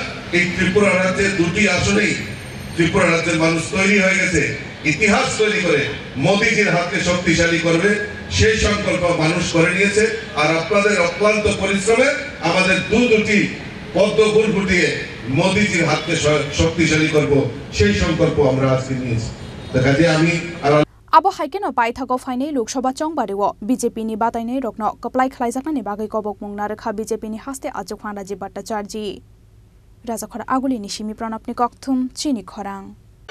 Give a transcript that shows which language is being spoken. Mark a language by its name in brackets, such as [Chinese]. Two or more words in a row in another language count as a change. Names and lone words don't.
[Bangla] এই ত্রিপুরা রাজ্যের 2টি আসনেই ত্রিপুরা রাজ্যের মানুষ তৈরি হয়ে গেছে, ইতিহাস তৈরি করে মোদীজির হাতকে শক্তিশালী করবে, সেই সংকল্প মানুষ করে নিয়েছে। আর আপনাদের অক্লান্ত পরিশ্রমে আমাদের দুটি পদ্ম ফুল ফুটিয়ে মোদিজির হাতকে শক্তিশালী করব, সেই সংকল্প আমরা আজকে নিয়েছি। দেখা যায় আমি আর [Kok Borok] Abo haikeno paithago fainai Loksaha chongbarewo BJP ni batainai rokno kaplai khlaijaknani bagai kobok mungna rekha BJP ni haste Achuk Phang Rajiv Bhattacharji Rajakhora Aguli ni Simi Pranab ni Kokthum Chini Khorang